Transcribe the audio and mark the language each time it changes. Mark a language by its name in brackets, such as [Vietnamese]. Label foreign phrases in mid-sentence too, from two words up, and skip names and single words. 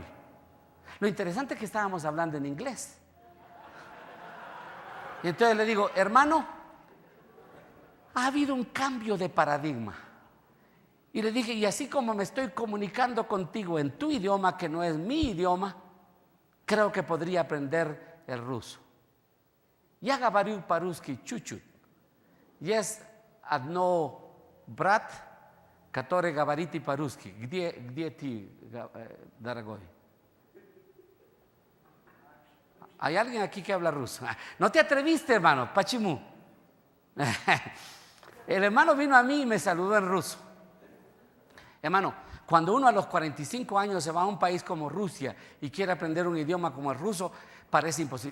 [Spanish] Lo interesante es que estábamos hablando en inglés. Y entonces le digo: hermano, ha habido un cambio de paradigma. Y le dije: y así como me estoy comunicando contigo en tu idioma, que no es mi idioma, creo que podría aprender el ruso. [Russian] Я говорю по-русски чуть-чуть. Yes, один брат, который говорит по-русски. Где ты, дорогой? [Spanish] ¿Hay alguien aquí que habla ruso? No te atreviste, hermano, Pachimú. El hermano vino a mí y me saludó en ruso. Hermano, cuando uno a los 45 años se va a un país como Rusia y quiere aprender un idioma como el ruso, parece imposible.